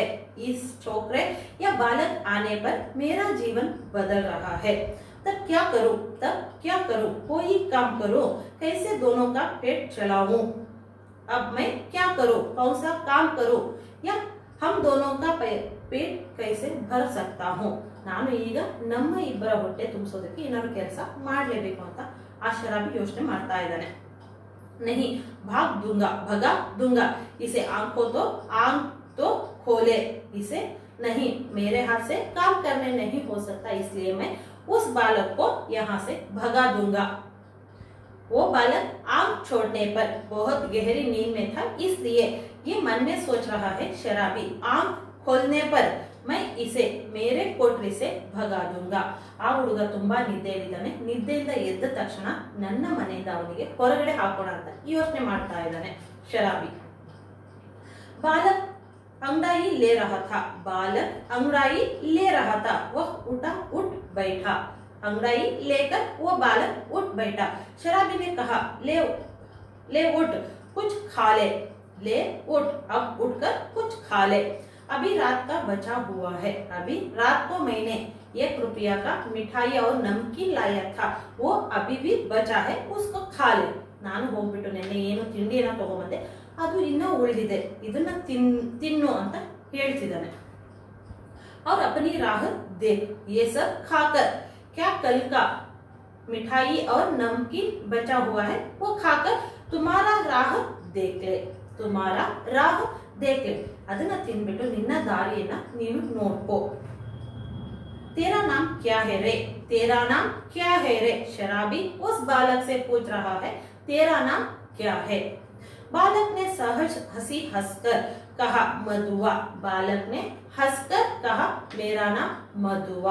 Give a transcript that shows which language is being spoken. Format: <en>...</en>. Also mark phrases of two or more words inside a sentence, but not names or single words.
<hi>इस छोकरे या बालक आने पर मेरा जीवन बदल रहा है। तब क्या करूं? कोई काम करूं? कैसे दोनों का पेट चलाऊं? अब मैं क्या करूं? कौन सा काम करूं? या हम दोनों का पेट कैसे भर सकता हूं?</hi> <kn>ನಾನು ಈಗ ನಮ್ಮ ಇಬ್ಬರ ಹೊಟ್ಟೆ ತುಂಬಿಸೋದಕ್ಕೆ ಏನಾದ್ರು ಕೆಲಸ ಮಾಡಲೇಬೇಕು ಅಂತ ಆ ಶರಾಬಿ ಯೋಚನೆ ಮಾಡ್ತಾ ಇದ್ದಾನೆ.</kn> <hi>नहीं भगा दूंगा इसे, आंख तो खोले इसे। नहीं, मेरे हाथ से काम करने नहीं हो सकता, इसलिए मैं उस बालक को यहाँ से भगा दूंगा। वो बालक आंख छोड़ने पर बहुत गहरी नींद में था, इसलिए ये मन में सोच रहा है शराबी, आंख खोलने पर मैं इसे मेरे कोठरी से भगा दूंगा।</hi> <kn>ಆ ಹುಡುಗ ತುಂಬಾ ನಿದ್ದೆಯಲ್ಲಿದ್ದಾನೆ. ನಿದ್ದೆಯಿಂದ ಎದ್ದ ತಕ್ಷಣ ನನ್ನ ಮನೆಯಿಂದ ಅವನಿಗೆ ಹೊರಗಡೆ ಹಾಕೋಣ ಅಂತ ಯೋಚನೆ ಮಾಡ್ತಾ ಇದ್ದಾನೆ ಶರಾಬಿ.</kn> <hi>बालक अंगड़ाई ले रहा था। वह उठ बैठा। अंगड़ाई लेकर वो बालक उठ बैठा। शराबी ने कहा, ले उठ, कुछ खा ले। ले उठ, अब उठकर कुछ खा ले। अभी रात का बचा हुआ है। अभी रात को मैंने 1 रुपया का मिठाई और नमकीन लाया था, वो अभी भी बचा है, उसको खा ले।</hi> <kn>ನಾನು ಹೋಗ್ಬಿಟ್ಟು ನೆನ್ನೆ ಏನು ತಿಂಡಿಯನ್ನ ತಗೊಂಡ್ಬಂದೆ, ಅದು ಇನ್ನೂ ಉಳಿದಿದೆ, ಇದನ್ನ ತಿನ್ನು ಅಂತ ಹೇಳ್ತಿದ್ದಾನೆ.</kn> <hi>और अपनी राह देख, ये सब खाकर क्या कल का मिठाई और नमकीन बचा हुआ है वो खाकर तुम्हारा राह देख ले।</hi> <kn>ಅದನ್ನ ತಿನ್ಬಿಟ್ಟು ನಿನ್ನ ದಾರಿಯನ್ನ ನೀನು ನೋಡ್ಕೋ.</kn> <hi>तेरा नाम क्या है रे? शराबी उस बालक से पूछ रहा है, तेरा नाम क्या है? बालक ने सहज हंसी हंसकर कहा, मधुआ। बालक ने हंसकर कहा, मेरा नाम मधुआ।</hi>